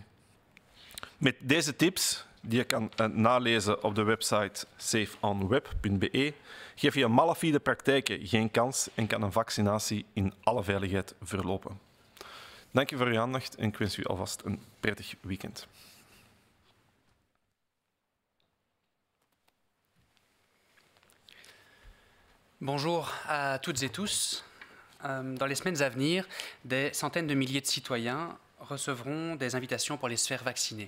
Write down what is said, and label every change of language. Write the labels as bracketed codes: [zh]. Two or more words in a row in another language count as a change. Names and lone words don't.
[nl] Met deze tips, die je kan nalezen op de website safeonweb.be, geef je malafide praktijken geen kans en kan een vaccinatie in alle veiligheid verlopen. Dank u voor uw aandacht en ik wens u alvast een prettig weekend. [fr] Bonjour à toutes et tous. Dans les semaines à venir, des centaines de milliers de citoyens recevront des invitations pour les se faire vacciner.